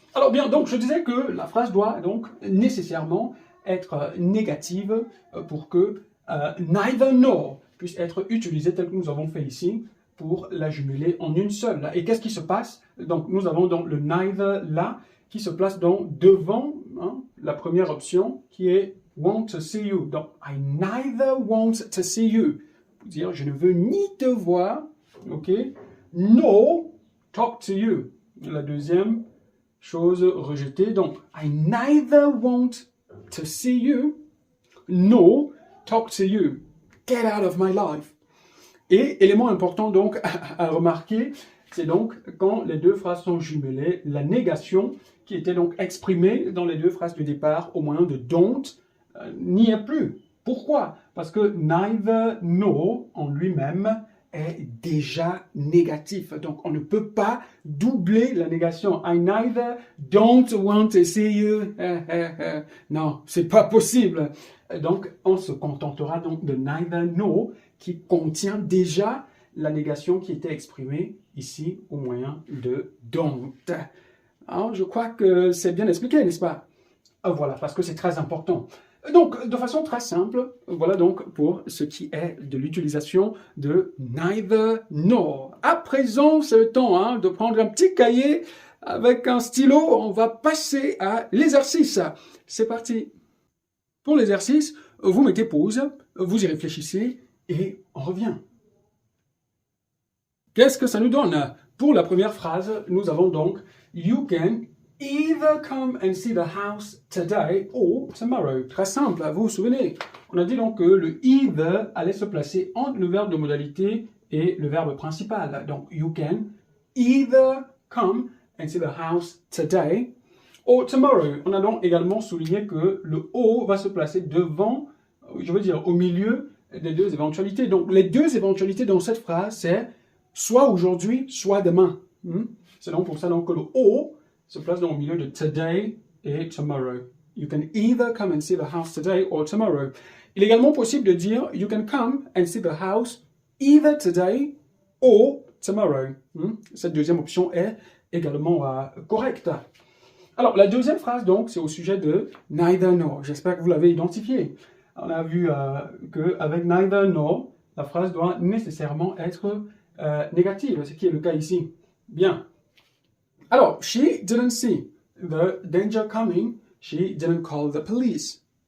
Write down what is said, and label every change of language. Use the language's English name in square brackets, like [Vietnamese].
[French] Alors bien, donc je disais que la phrase doit donc nécessairement être négative pour que neither nor puisse être utilisée tel que nous avons fait ici pour la jumeler en une seule. Et qu'est-ce qui se passe? Donc nous avons donc le neither là qui se place donc devant hein, la première option qui est [English] want to see you. Donc, I neither want to see you. [French] Pour dire, je ne veux ni te voir, ok, [English] nor talk to you. [French] La deuxième chose rejetée. [English] Donc, I neither want to see you, nor talk to you. Get out of my life. [French] Et élément important donc à remarquer, c'est donc quand les deux phrases sont jumelées, la négation qui était donc exprimée dans les deux phrases du départ au moyen de don't, n'y est plus. Pourquoi? Parce que neither nor en lui-même est déjà négatif. Donc on ne peut pas doubler la négation. [English] I neither don't want to see you. [French] Non, c'est pas possible. Donc on se contentera donc de neither nor qui contient déjà la négation qui était exprimée ici au moyen de don't. Alors, je crois que c'est bien expliqué, n'est-ce pas? Voilà, parce que c'est très important. Donc, de façon très simple, voilà donc pour ce qui est de l'utilisation de neither nor. À présent, c'est le temps hein, de prendre un petit cahier avec un stylo. On va passer à l'exercice. C'est parti. Pour l'exercice, vous mettez pause, vous y réfléchissez et on revient. Qu'est-ce que ça nous donne? Pour la première phrase, nous avons donc [English] You can either come and see the house today or tomorrow. [French] Très simple, vous vous souvenez. On a dit donc que le either allait se placer entre le verbe de modalité et le verbe principal. [English] Donc, you can either come and see the house today or tomorrow. [French] On a donc également souligné que le or va se placer devant, je veux dire, au milieu des deux éventualités. Donc, les deux éventualités dans cette phrase, c'est soit aujourd'hui, soit demain. C'est donc pour ça donc, que le or se place dans le milieu de today et tomorrow. [English] You can either come and see the house today or tomorrow. [French] Il est également possible de dire [English] you can come and see the house either today or tomorrow. [French] Cette deuxième option est également correcte. Alors, la deuxième phrase, donc, c'est au sujet de neither nor. J'espère que vous l'avez identifié. On a vu qu'avec neither nor, la phrase doit nécessairement être négative, ce qui est le cas ici. Bien. [English] Alors, she didn't see the danger coming. She didn't call the police.